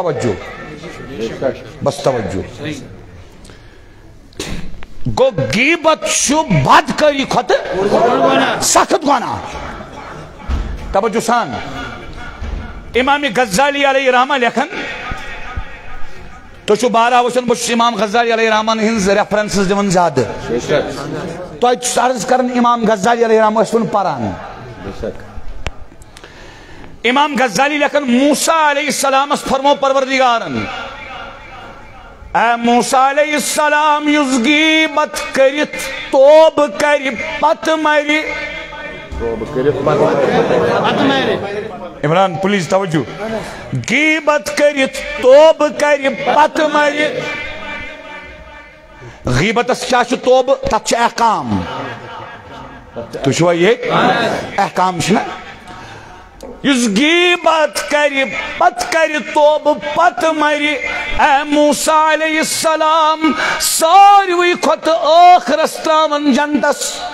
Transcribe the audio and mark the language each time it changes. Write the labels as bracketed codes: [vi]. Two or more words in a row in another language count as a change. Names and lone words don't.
[ks] بس توجہ گوٚو غیبت چھُ بدکٲری کھۄتہٕ سخت گۄناہ توجہ سان امام غزالی علیہ رحمہ لیکھان تُہۍ چھُو بارہ وٕچھان بہٕ چھُس امام غزالی علیہ رحمٰن ہٕنٛز ریفرنسز دِوان زیادٕ تۄہہِ چھُس عرض کران امام غزالی علیہ رحمٰن ٲسۍوُن پران امام غزالی لیکھان موسیٰ علیہ السلامس فرمو پروردگارن اے موسیٰ علیہ السلام یُس غیبت کٔرِتھ توبہٕ کرِ پتہٕ مرِ عمران پلیز توجہ غیبت کرت توب کر پت مر غیبتس کیا چھ توب تت چھ احکام تو چھوا یہ احکام چھنا یس غیبت کر پت کر توب پت مر اے موسیٰ علیہ السلام ساروی کھت آخرس تراون جنتس